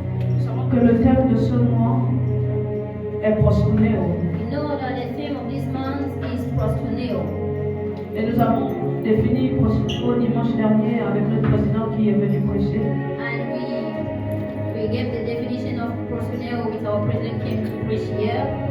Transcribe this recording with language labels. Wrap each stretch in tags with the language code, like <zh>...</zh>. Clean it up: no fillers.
<fr>Nous savons que le thème de ce mois est proskuneo.</fr> <en>We know that the theme of this month is proskuneo.</en> <fr>Et nous avons défini proskuneo dimanche dernier avec le président qui est venu prêcher.</fr> <en>And we gave the definition of proskuneo with our president came to preach here.</en>